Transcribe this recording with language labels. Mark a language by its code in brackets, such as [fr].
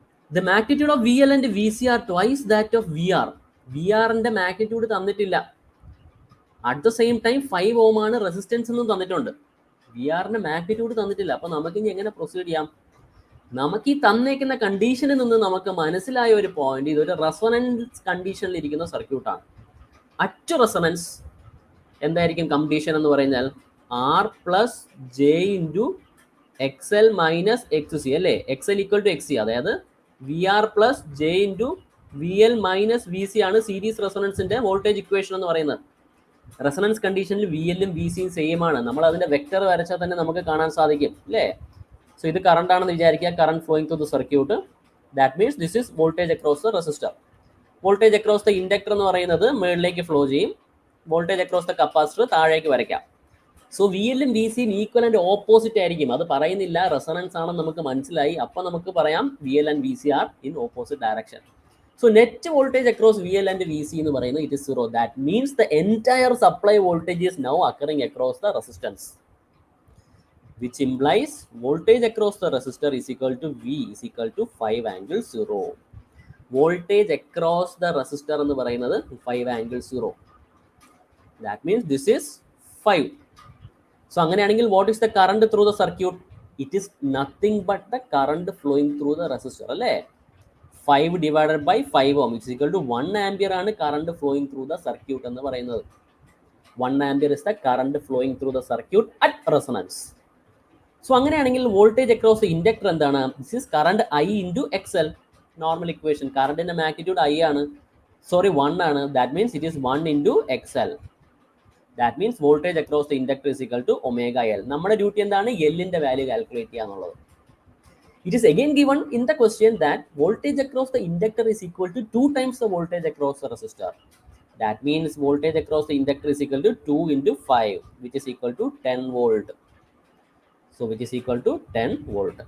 [en] The magnitude of VL and VC are twice that of VR. [ml] VRന്റെ magnitude തന്നിട്ടില്ല. [en] at the same time [ml] 5 ohm ആണ് resistance എന്നും തന്നിട്ടുണ്ട്. VRന്റെ magnitude തന്നിട്ടില്ല. അപ്പൊ നമുക്ക് ഇനി എങ്ങനെ പ്രൊസീഡ് ചെയ്യാം? നമുക്ക് ഈ തന്നേക്കുന്ന കണ്ടീഷനിൽ നിന്ന് നമുക്ക് മനസ്സിലായ ഒരു പോയിന്റ്, ഇതൊരു റെസൊണൻസ് കണ്ടീഷനിൽ ഇരിക്കുന്ന സർക്യൂട്ടാണ്. അറ്റ് റെസൊണൻസ് എന്തായിരിക്കും കണ്ടീഷൻ എന്ന് പറഞ്ഞാൽ? [en] R+J into XL minus XC അല്ലേ? [ml] XL equal to XC, അതായത് VR+J into VL minus VC ആണ് സീരീസ് റെസൊണൻസിന്റെ വോൾട്ടേജ് ഇക്വേഷൻ എന്ന് പറയുന്നത്. റെസൊണൻസ് കണ്ടീഷനിൽ VL ഉം VC യും സെയിം ആണ്. നമ്മൾ അതിന്റെ വെക്ടർ വരച്ചാൽ തന്നെ നമുക്ക് കാണാൻ സാധിക്കും അല്ലേ? സോ ഇത് കറണ്ട് ആണെന്ന് വിചാരിക്കുക, [en] Current flowing through the circuit. That means this is voltage across the resistor. [ml] Voltage across the inductor എന്ന് പറയുന്നത് മുകളിലേക്ക് ഫ്ലോ ചെയ്യും. വോൾട്ടേജ് അക്രോസ് ദ കപ്പാസിറ്റർ താഴേക്ക് വരയ്ക്കാം. സോ VL ഉം VC യും ഈക്വൽ ആൻഡ് ഓപ്പോസിറ്റ് ആയിരിക്കും. അത് പറയുന്നില്ല, റെസൊണൻസ് ആണെന്ന് നമുക്ക് മനസ്സിലായി. അപ്പം നമുക്ക് പറയാം [en] VL and VC are in opposite direction. So net voltage across VL and VC [ml] എന്ന് പറയുന്നത് [en] It is 0. That means the entire supply voltage is now occurring across the resistance, which implies voltage across the resistor is equal to V is equal to 5 angle 0. Voltage across the resistor എന്ന് പറയുന്നത് 5 angle 0. That means this is 5. So [ml] അങ്ങനെയാണെങ്കിൽ [en] what is the current through the circuit? It is nothing but the current flowing through the resistor അല്ലേ? 5 divided by 5 ohm is equal to 1 ampere ആണ് current flowing through the circuit എന്ന് പറയുന്നത്. 1 ampere is the current flowing through the circuit at resonance. So അങ്ങനെയാണെങ്കിൽ voltage across the inductor എന്താണ്? This is current I into XL. Normal equation. [ml] കറണ്ടിന്റെ magnitude I ആണ്, 1 ആണ്. [en] That means it is 1 into XL. That means voltage across the inductor is equal to omega L. [ml] നമ്മുടെ duty എന്താണ്? Lന്റെ value calculate ചെയ്യുക എന്നുള്ളത്. [en] It is again given in the question that voltage across the inductor is equal to 2 times the voltage across the resistor. That means voltage across the inductor is equal to 2 into 5, which is equal to 10 volt. So which is equal to 10 volt.